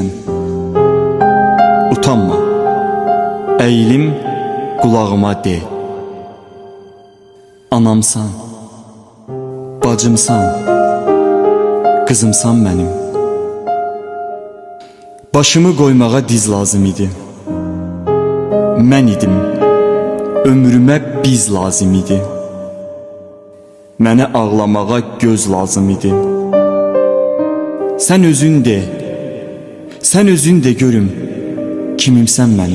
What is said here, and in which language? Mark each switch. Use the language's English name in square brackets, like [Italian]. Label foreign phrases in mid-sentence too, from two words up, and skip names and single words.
[Turkish] Utanma, eğilim kulağıma de. Anamsan, bacımsan, kızımsan benim. [Azerbaijani] Başımı koymağa diz lazım idi. Mən idim, ömrümə biz lazım idi. Mənə ağlamağa göz lazım idi. Sən özün de görüm, kimimsən mənim.